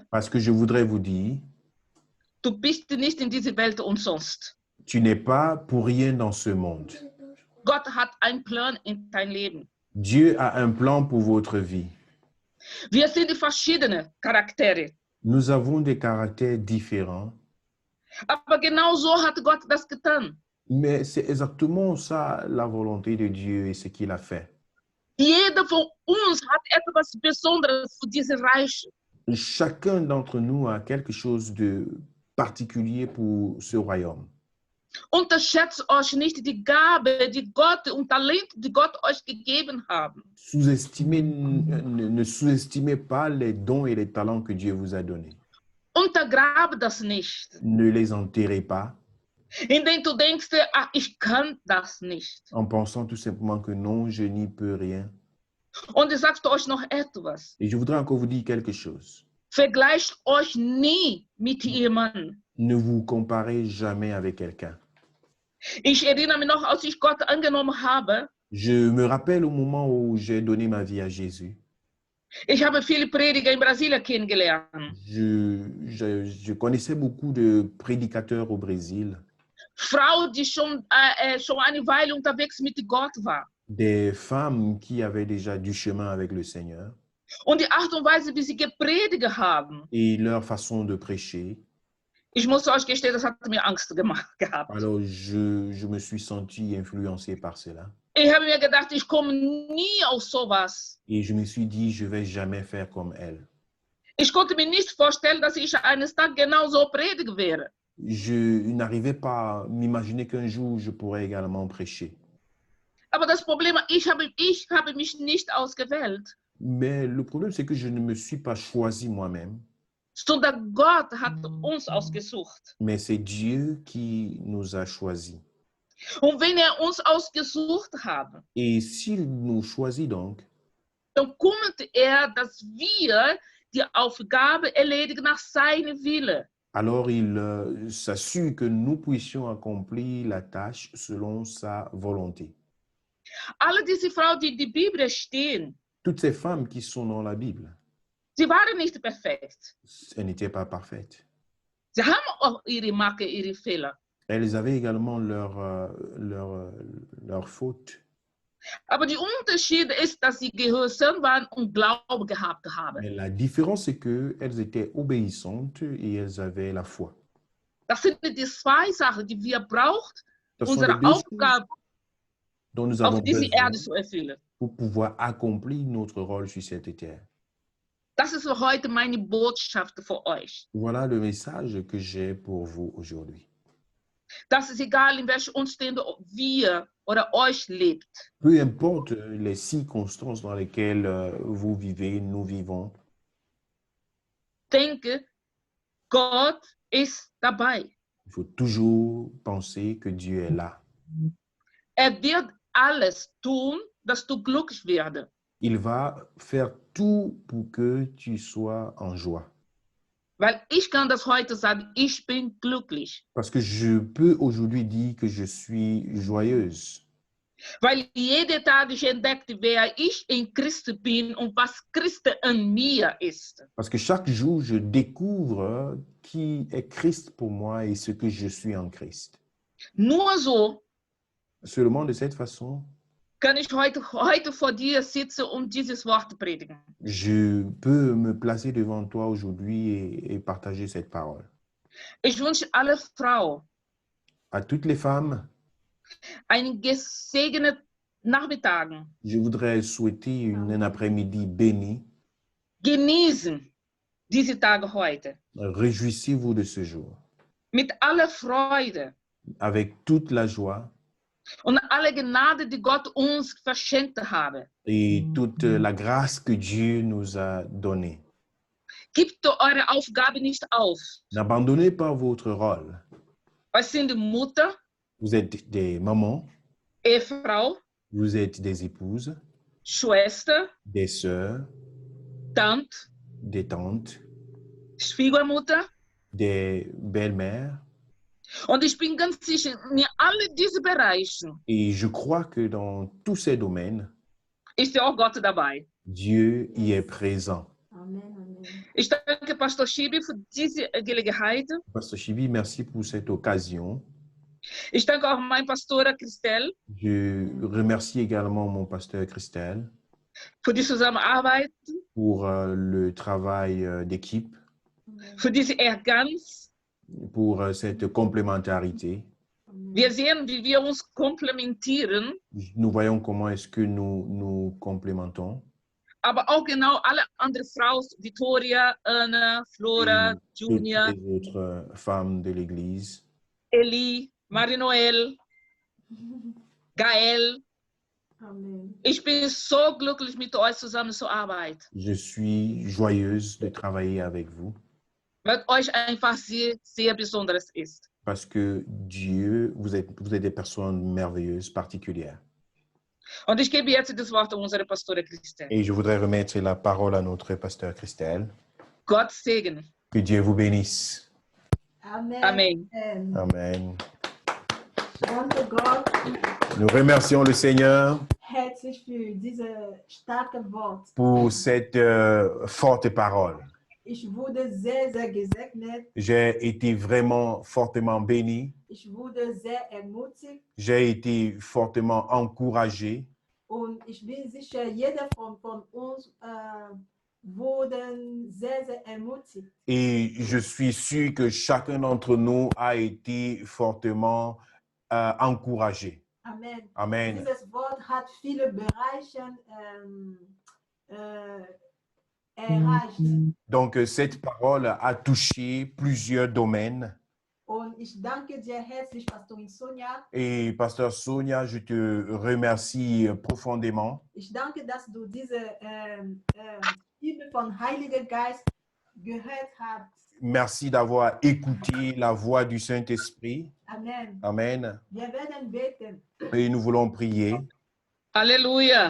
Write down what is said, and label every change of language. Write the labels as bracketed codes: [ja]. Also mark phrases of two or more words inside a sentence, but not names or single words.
[fr] parce que je voudrais vous dire, [de] du bist nicht in dieser Welt umsonst. [fr] tu n'es pas pour rien dans ce monde. [de] Gott hat einen Plan in dein Leben. [fr] Dieu a un plan pour votre vie. [de] Wir sind verschiedene Charaktere. [fr] Nous avons des caractères différents, [de] Aber genau so hat Gott das getan. [fr] mais c'est exactement ça la volonté de Dieu et ce qu'il a fait. [de] Jeder von uns hat etwas Besonderes für dieses Reich. [fr] Chacun d'entre nous a quelque chose de particulier pour ce royaume. [de] Unterschätzt euch nicht die Gabe, die Gott und Talent, die Gott euch gegeben haben. [fr] Ne sous-estimez pas les dons et les talents que Dieu vous a donnés. [de] Untergrabe das nicht. [fr] Ne les enterrez pas [de] Indem du denkst, ach, ich kann das nicht. [fr] en pensant tout simplement que non, je n'y peux rien. [de] Und ich sagst euch noch etwas. [fr] Et je voudrais encore vous dire quelque chose. [de] Vergleicht euch nie mit jemandem. [fr] Ne vous comparez jamais avec quelqu'un. [de] Ich erinnere mich noch, als ich Gott angenommen habe, [fr] Je me rappelle au moment où j'ai donné ma vie à Jésus. [de] ich habe viele Prediger in Brasilien kennengelernt. [fr] Je connaissais beaucoup de prédicateurs au Brésil, [de] Frauen, die schon eine Weile unterwegs mit Gott waren. [fr] des femmes qui avaient déjà du chemin avec le Seigneur [de] Und die Art und Weise, wie sie gepredigt haben, [fr] et leur façon de prêcher. [de] ich muss euch gestehen, das hat mir Angst gemacht gehabt. [fr] Alors, je me suis senti influencé par cela. [de] Ich habe mir gedacht, ich komme nie auf sowas. [fr] Et je me suis dit, je ne vais jamais faire comme elle. [de] Ich konnte mir nicht vorstellen, dass ich eines Tages genauso predigen werde. [fr] Je n'arrivais pas à m'imaginer qu'un jour, je pourrais également prêcher. [de] Aber das Problem, ich habe mich nicht ausgewählt, [fr] Mais le problème, c'est que je ne me suis pas choisi moi-même, [de] Sondern Gott hat uns ausgesucht. [fr] mais c'est Dieu qui nous a choisis. [de] Und wenn uns ausgesucht hat, [fr] Et s'il nous choisit donc, [de] dann kommt dass wir die Aufgabe erledigen nach seinem Wille. [fr] alors il s'assure que nous puissions accomplir la tâche selon sa volonté. [de] Alle diese Frauen, die in der Bibel stehen, [fr] Toutes ces femmes qui sont dans la Bible, [de] sie waren nicht perfekt. [fr] elles n'étaient pas parfaites. [de] Sie haben auch ihre Macken, ihre Fehler. [fr] Elles avaient également leurs fautes. [de] Aber der Unterschied ist, dass sie gehorsam waren und Glauben gehabt haben. [fr] Mais la différence, c'est qu'elles étaient obéissantes et elles avaient la foi. [de] Das sind die zwei Sachen, die wir brauchen, [fr] Ce sont les [de] unsere [fr] deux choses [de] Aufgabe [fr] dont nous avons [de] auf diese [fr] besoin [de] Erde zu erfüllen. [fr] pour pouvoir accomplir notre rôle sur cette terre. [de] Das ist heute meine Botschaft für euch. [fr] Voilà le message que j'ai pour vous aujourd'hui. [de] Das ist egal, in welchen Umständen wir oder euch lebt. [fr] Peu importe les circonstances dans lesquelles vous vivez, nous vivons, [de] Denke, Gott ist dabei. [fr] il faut toujours penser que Dieu est là. [de] Wird alles tun, dass du glücklich wirst. [fr] Il va faire tout pour que tu sois en joie. [de] Weil ich kann das heute sagen, ich bin glücklich. [fr] Parce que je peux aujourd'hui dire que je suis joyeuse. [de] Weil jeder Tag ich entdeckte, wer ich in Christus bin und was Christus in mir ist. [fr] Parce que chaque jour, je découvre qui est Christ pour moi et ce que je suis en Christ. [de] Nur so [fr] Seulement de cette façon, [de] kann ich heute vor dir sitzen und dieses Wort predigen. [fr] je peux me placer devant toi aujourd'hui et partager cette parole. [de] Ich wünsche alle Frauen [fr] À toutes les femmes, [de] einen gesegneten Nachmittag. [fr] je voudrais souhaiter un après-midi béni. [de] Genießen diese Tage heute. [fr] Réjouissez-vous de ce jour [de] Mit aller Freude [fr] avec toute la joie [de] und alle Gnade, die Gott uns verschenkt habe. [fr] et toute la grâce que Dieu nous a donnée. [de] Gebt eure Aufgabe nicht auf. [fr] N'abandonnez pas votre rôle. [de] Euch sind Mutter, [fr] Vous êtes des mamans, [de] Ehefrau, [fr] vous êtes des épouses, [de] Schwester, [fr] des sœurs, [de] Tante, [fr] des tantes, [de] Schwiegermutter. [fr] des belles-mères. [de] Und ich bin ganz sicher, in alle diese Bereiche [fr] Et je crois que dans tous ces domaines, [de] ist ja auch Gott dabei. [fr] Dieu y est présent. Amen, amen. [de] Ich danke Pastor Schibi für diese Gelegenheit. [fr] Pasteur Chibi, merci pour cette occasion. [de] Ich danke auch meinem Pastor Christel [fr] Je remercie également mon pasteur Christelle [de] für die Zusammenarbeit, [fr] pour le travail d'équipe, [de] für diese Ehrgeiz. [fr] pour cette complémentarité. [de] Wir sehen, wie wir uns komplementieren, [fr] Nous voyons comment est-ce que nous complémentons. [de] aber auch genau alle anderen Frauen, Victoria, Anna, Flora, [fr] Et Junior, toutes les autres femmes de l'Église. Eli, Marie-Noël, Gael. Amen. [de] Ich bin so glücklich, mit euch zusammenzuarbeiten, [fr] Je suis joyeuse de travailler avec vous [de] weil euch einfach sehr, sehr Besonderes ist. [fr] parce que Dieu, vous êtes des personnes merveilleuses, particulières. [de] Und ich gebe jetzt das Wort an unsere Pastorin Christel. [fr] Et je voudrais remettre la parole à notre pasteur Christelle. [de] Gott segne. [fr] Que Dieu vous bénisse. Amen. Amen. Amen. [de] Danke Gott, [fr] Nous remercions le Seigneur [de] herzlich für diese starke Wort. [fr] pour cette forte parole. [de] Ich wurde sehr, sehr gesegnet. [fr] J'ai été vraiment fortement béni. [de] Ich wurde sehr ermutigt. [fr] J'ai été fortement encouragé. [de] Und ich bin sicher, jeder von uns wurde sehr, sehr ermutigt. [fr] Et je suis sûr que chacun d'entre nous a été fortement encouragé. Amen. Amen. [de] Dieses Wort hat viele Bereiche erreicht. [fr] Donc, cette parole a touché plusieurs domaines. [de] Und ich danke dir herzlich, Pastorin Sonja. [fr] Et Pasteur Sonia, je te remercie profondément. [de] Ich danke, dass du diese Liebe von Heiliger Geist gehört habt. [fr] Merci d'avoir écouté la voix du Saint-Esprit. Amen. Amen. [de] Wir werden beten. [fr] Et nous voulons prier. Halleluja.